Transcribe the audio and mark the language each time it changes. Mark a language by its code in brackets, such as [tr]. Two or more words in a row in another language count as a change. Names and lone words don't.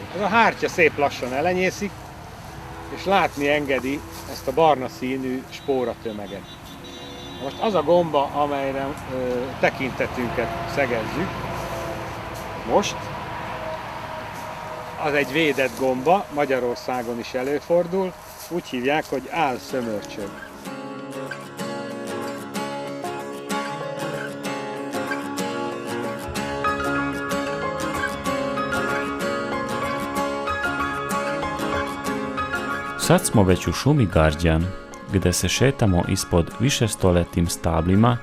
[hu] Ez a hártya szép lassan elenyészik, és látni engedi ezt a barna színű spóratömeget. Most az a gomba, amelyre tekintetünket szegezzük, most, az egy védett gomba, Magyarországon is előfordul, úgy hívják, hogy álszömörcsög. [sr] Sad smo već u šumi Garđan, gde se šetamo ispod višestoletim stablima.